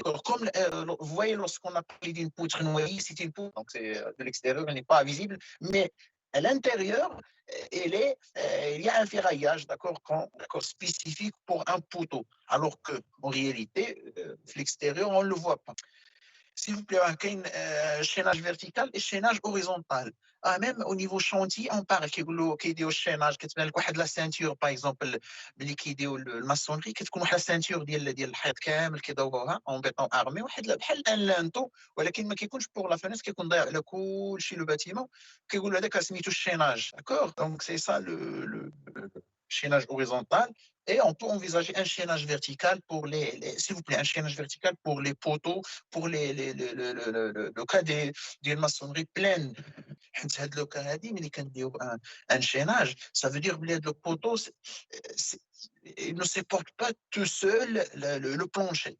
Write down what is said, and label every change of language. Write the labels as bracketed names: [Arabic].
[French] Comme vous voyez, lorsqu'on a parlé d'une poutre noyée, c'est une poutre, donc c'est de l'extérieur, elle n'est pas visible, mais à l'intérieur, il y a un ferraillage, d'accord, spécifique pour un poteau, alors qu'en réalité, l'extérieur, on ne le voit pas. S'il vous plaît, un chaînage vertical et chaînage horizontal. Même au niveau chantier, on parle [Arabic] كيديروا الشيناج كتبان لك واحد لا سانتور باغ اكزومبل ملي كيديروا الماسونري كتكون واحد لا سانتور ديال الحيط كامل كيدوروها اون بيطون ارمي واحد بحال ان لانتو ولكن ما كيكونش بور لا فينيس كيكون ضايع على كلشي لو باتيمون كيقولوا هذاك سميتو الشيناج داكور دونك سي سا [French] le chaînage horizontal et on peut envisager un chaînage vertical pour s'il vous plaît, un chaînage vertical pour les poteaux, pour le cas des maçonneries pleines. Le cas mais un chaînage, ça veut dire que le poteau, il ne supporte pas tout seul le plancher.